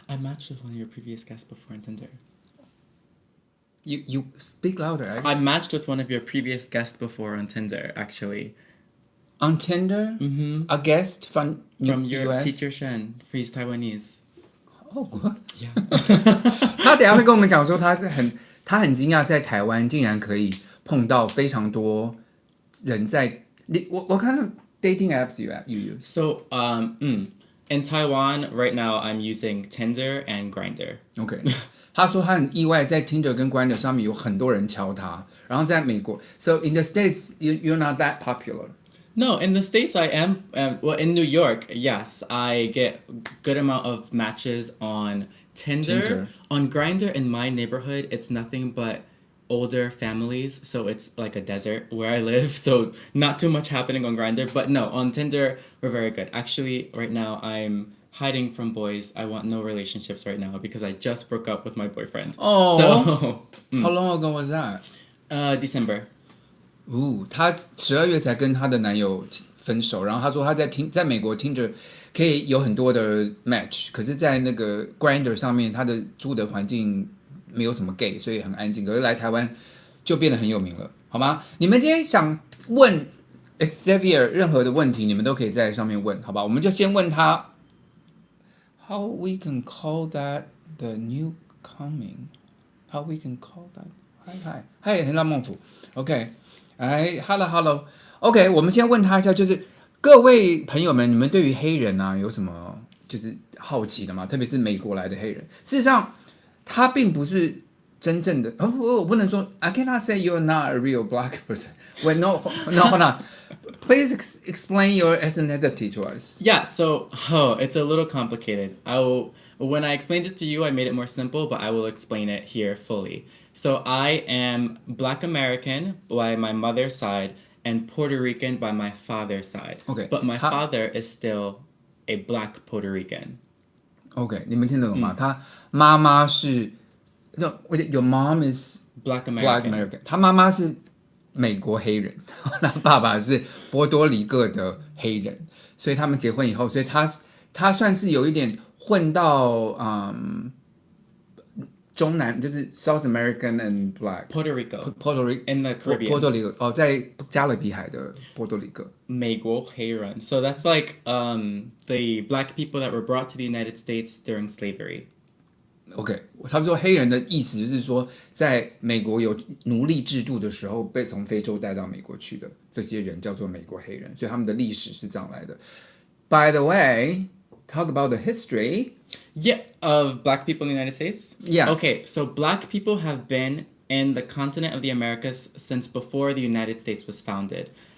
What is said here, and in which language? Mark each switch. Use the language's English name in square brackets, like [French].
[English] I matched with one of your previous guests before on Tinder. You speak louder. I matched with one of your previous guests before on Tinder, actually. On Tinder? A guest from your US? Teacher Shen, he's Taiwanese. Oh, good. Yeah. [Chinese] 他等一下会跟我们讲说，他很惊讶，在台湾竟然可以碰到非常多人在。 [English] What kind of dating apps you use? So, in Taiwan right now, I'm using Tinder and Grindr. [Chinese] OK， 他说他很意外，在 Tinder 跟 Grindr 上面有很多人敲他，然后在美国 ， [English] So in the States you're not that popular. No, in the States I am. In New York, yes, I get good amount of matches on Tinder. On Grindr in my neighborhood, it's nothing but older families, so it's like a desert where I live, so not too much happening on Grindr. But no, on Tinder, we're very good. Actually, right now, I'm hiding from boys. I want no relationships right now because I just broke up with my boyfriend. Oh, so, how long ago was that? December. [Chinese] 她12月才跟她的男友分手，然后她说她在美国听着可以有很多的 match， 可是在那个 Grindr 上面，她的住的环境没有什么 gay， 所以很安静。可是来台湾就变得很有名了，好吗？你们今天想问 Xzavier 任何的问题，你们都可以在上面问，好吧？我们就先问他 [English] How we can call that the new coming? How we can call that? Hi, 很浪孟府 OK。 Hello. [Chinese] OK， 我们先问他一下，就是各位朋友们，你们对于黑人啊有什么就是好奇的吗？特别是美国来的黑人，事实上他并不是真正的我不能说 [English] I cannot say you're not a real black person. Well, no, hold on. Please explain your ethnicity to us. Yeah, so it's a little complicated. When I explained it to you, I made it more simple, but I will explain it here fully. So I am Black American by my mother's side and Puerto Rican by my father's side. Okay. But my father is still a Black Puerto Rican. [Chinese] OK， 你们听得懂吗？他妈妈是， [English] Your mom is Black American。 [Chinese] 他妈妈是美国黑人，他爸爸是波多黎各的黑人，所以他们结婚以后，所以他算是有一点混到中南，就是 [English] South American and Black Puerto Rico in the Caribbean. [Chinese] 波多黎各在加勒比海的波多黎各。美国黑人 [English] So that's like the black people that were brought to the United States during slavery. [Chinese] OK， 他们说黑人的意思就是说，在美国有奴隶制度的时候，被从非洲带到美国去的这些人叫做美国黑人，所以他们的历史是这样来的。 [English] By the way, talk about the history. Yeah, of black people in the United States? Yeah. Okay, so black people have been in the continent of the Americas since before the United States was founded.